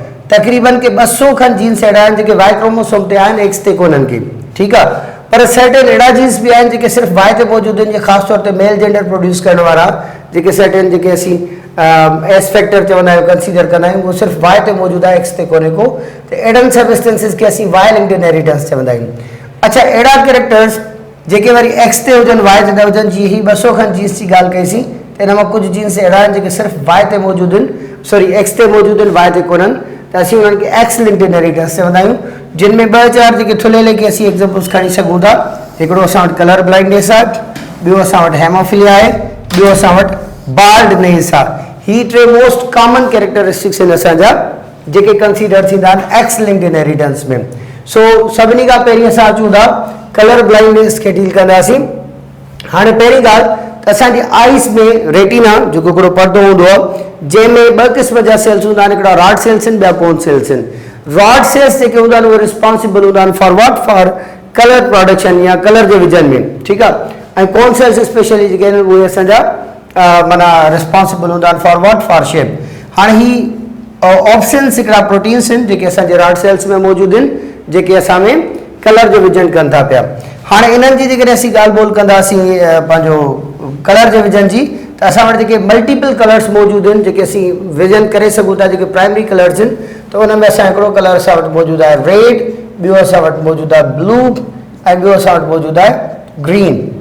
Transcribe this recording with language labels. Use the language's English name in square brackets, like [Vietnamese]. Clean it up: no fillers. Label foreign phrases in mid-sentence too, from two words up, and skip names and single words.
[Sindhi] तक़रीबन के 200 खनि जीन्स अहिड़ा आहिनि जेके [English] Y chromosome [Sindhi] ते आहिनि, एक्स ते कोन्हनि के। ठीकु आहे, पर सर्टेन अहिड़ा जीन्स भी आहिनि जेके सिर्फ़ु वाइ ते मौजूदु आहिनि, ख़ासि तौर ते [English] male gender [Sindhi] प्रोड्यूस करण वारा जेके सर्टेन जेके असीं [English] S factor [Sindhi] चवंदा आहियूं, कंसीडर कंदा आहियूं, उहो सिर्फ़ु वाइ ते मौजूदु आहे, एक्स ते कोन्हे को, त अहिड़नि सबस्टेंसिस खे असीं [English] Y linked inheritance [Sindhi] चवंदा आहियूं। अच्छा, अहिड़ा कैरेक्टर्स जेके वरी एक्स ते हुजनि, वाइ ते न हुजनि, जीअं ही 200 खनि जीन्स जी ॻाल्हि कईसीं, त इन मां कुझु जीन्स अहिड़ा आहिनि जेके सिर्फ़ु वाइ ते मौजूदु आहिनि, सॉरी एक्स ते मौजूदु आहिनि, वाइ ते कोन्हनि, त असीं उन्हनि खे [English] X linked inheritance [Sindhi] चवंदा आहियूं, जिन में 2-4 जेके थुल्हे के असीं एग्जाम्पल्स खणी सघूं था। हिकिड़ो असां वटि [English] colour blindness [Sindhi] आहे, ॿियो असां वटि हेमोफिलिया आहे, ॿियो असां वटि बाल्डनेस आहे। ही 3 [English] most common characteristics [Sindhi] आहिनि असांजा जेके कंसीडर थींदा आहिनि [English] X linked inheritance [Sindhi] में। सो सभिनी खां पहिरीं असां अचूं था [English] colour blindness [Sindhi] खे डील कंदासीं। हाणे पहिरीं ॻाल्हि त असांजी आइस में रेटिना जेको हिकिड़ो परदो हूंदो आहे, जंहिंमें 2 क़िस्म जा सेल्स हूंदा आहिनि, हिकिड़ा [English] rod cells [Sindhi] आहिनि, ॿिया [English] cone cells [Sindhi] आहिनि। [English] rod cells [Sindhi] जेके हूंदा आहिनि उहे रिस्पॉन्सिबल हूंदा आहिनि [English] for what, for colour production [Sindhi] या कलर जे विझण में, ठीकु आहे। ऐं [English] cone cells [Sindhi] स्पेशली जेके आहिनि उहे असांजा माना रिस्पॉन्सिबल हूंदा आहिनि [English] for what, for shape. [Sindhi] हाणे ही ऑप्शन्स हिकिड़ा प्रोटीन्स आहिनि जेके असांजे [English] rod cells [Sindhi] में मौजूदु आहिनि, जेके असां में कलर जो विझण कनि था पिया। हाणे इन्हनि जी जेकॾहिं असीं ॻाल्हि ॿोल कंदासीं पंहिंजो कलर जे विझण जी, त असां वटि जेके [English] multiple colours [Sindhi] मौजूदु आहिनि जेके असीं विजन करे सघूं था, जेके [English] primary colours [Sindhi] आहिनि, त उन में असां हिकिड़ो कलर असां वटि मौजूदु आहे रेड, ॿियो असां वटि मौजूदु आहे ब्लू, ऐं ॿियो असां वटि मौजूदु आहे ग्रीन।